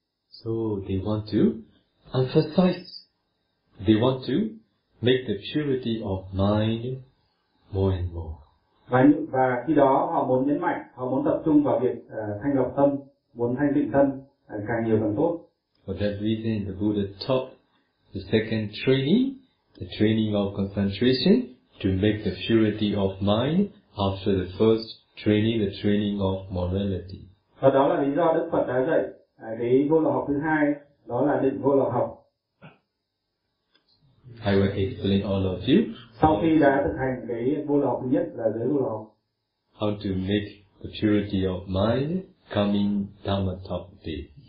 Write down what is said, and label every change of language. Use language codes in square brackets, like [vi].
[en] So they want to emphasize, they want to make the purity of mind more and more. [vi] Và khi đó họ muốn nhấn mạnh, họ muốn tập trung vào việc thanh lọc tâm, muốn thanh tịnh tâm càng nhiều càng tốt. [en] For that reason, the Buddha taught the second training, the training of concentration, to make the purity of mind after the first training, the training of morality. [vi] Và đó là lý do Đức Phật đã dạy cái vô lậu học thứ hai, đó là định vô lậu học. [en] I will explain all of you. [vi] Sau khi đã thực hành cái vô lậu thứ nhất là giới vô lậu. [en] How to make the purity of mind coming Dhamma top day.